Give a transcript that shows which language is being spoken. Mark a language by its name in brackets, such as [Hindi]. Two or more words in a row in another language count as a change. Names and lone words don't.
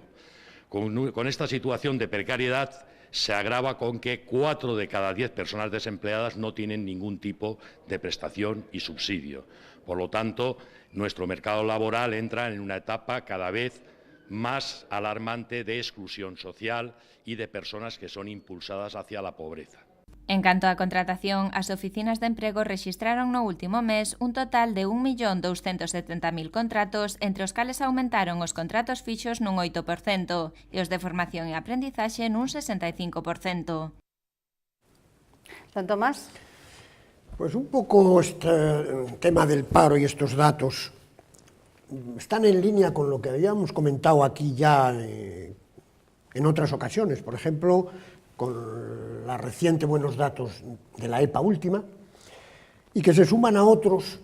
[Spanish] Con esta situación de precariedad se agrava con que 4 de cada 10 personas desempleadas no tienen ningún tipo de prestación y subsidio. Por lo tanto, nuestro mercado laboral entra en una etapa cada vez más alarmante de exclusión social y de personas que son impulsadas hacia la pobreza. [Galician] En canto á contratación, as oficinas de emprego rexistraron no último mes un total de 1.270.000 contratos, entre os cales aumentaron os contratos fixos nun 8% e os de formación e aprendizaxe nun 65%. [Spanish] Don Tomás. Pues un poco este tema del paro y estos datos están en línea con lo que habíamos comentado aquí ya en otras ocasiones, por ejemplo, con la reciente buenos datos de la EPA última, y que se suman a otros.